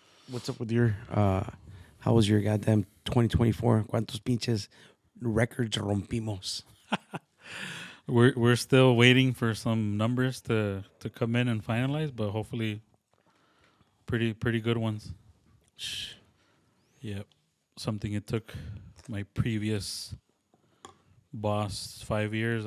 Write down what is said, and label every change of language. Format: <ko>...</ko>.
<en>What's up with your, how was your goddamn 2024?</en> <es>¿Cuántos pinches records rompimos?</es> <en>We're still waiting for some numbers to come in and finalize, but hopefully pretty good ones. Yep. Something it took my previous boss 5 years.</en>